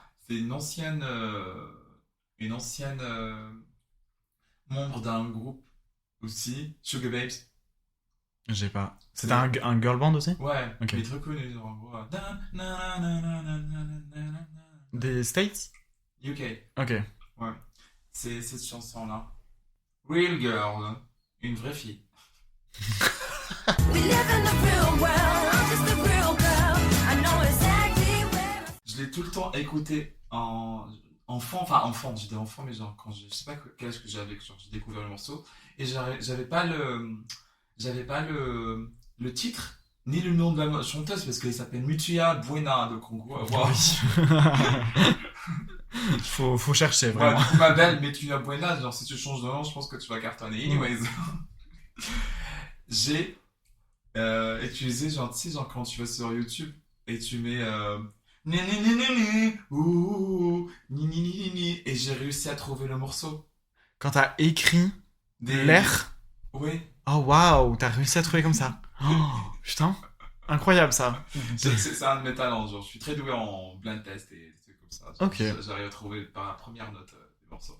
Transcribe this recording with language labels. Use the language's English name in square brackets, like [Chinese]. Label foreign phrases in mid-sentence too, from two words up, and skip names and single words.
[French] C'est une ancienne membre d'un groupe aussi, Sugar Babes. J'ai pas. C'était C'est- un [English] girl band [French] aussi? Ouais, Ok. mais très connu, genre, en gros. Des States? UK. Ok. Ouais. C'est cette chanson-là. Real Girl. Une vraie fille. [English] We live in the real world. I'm just a real girl. I know exactly where. [French] Je l'ai tout le temps écouté enfant, j'étais enfant, mais genre quand je sais pas quel âge que j'avais, que genre j'ai découvert le morceau, et j'avais pas le titre, ni le nom de la chanteuse, parce qu'elle s'appelle Mitsuya Buena, donc en gros, wow. Faut chercher, Ouais, vraiment. du coup, ma belle Mitsuya Buena, genre si tu changes de nom, je pense que tu vas cartonner. Anyways, j'ai utilisé, genre, tu sais, genre quand tu vas sur YouTube et tu mets ni ni ni ni ni ouh ni ni ni ni ni, et j'ai réussi à trouver le morceau. Quand t'as écrit Des... l'air, Oui, oh waouh, t'as réussi à trouver comme ça. Oh, putain, incroyable ça. c'est un de mes talents, genre je suis très doué en blind test et des trucs comme ça. Genre, Ok. J'arrive à trouver par la première note des morceaux.